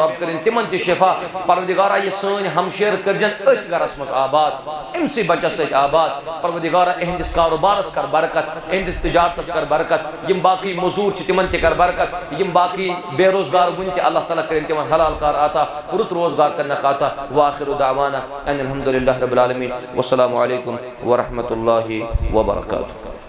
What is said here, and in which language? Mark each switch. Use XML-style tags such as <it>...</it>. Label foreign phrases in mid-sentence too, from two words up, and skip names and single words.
<ks>رۄب کٔرِن تِمن تہِ شفا پروردگارا یہِ سٲنۍ ہمشیر کٔرزٮ۪ن أتھۍ گرس منٛز آباد أمسٕے بچس سۭتۍ آباد پروردگارا اہندِس کاروبارس کر برکت اہندِس تجارتس کر برکت یم باقی موٚزوٗر چھِ تِمن تہِ کر برکت یم باقی بے روزگار وُنہِ تہِ اللہ تعالیٰ کٔرِن تِمن حلال کار عطا رُت روزگار کرنکھ عطا</ks> <ar>وآخر دعوانا ان الحمدللہ رب العالمین والسلام علیکم ورحمۃ اللہ وبرکاتہ</ar>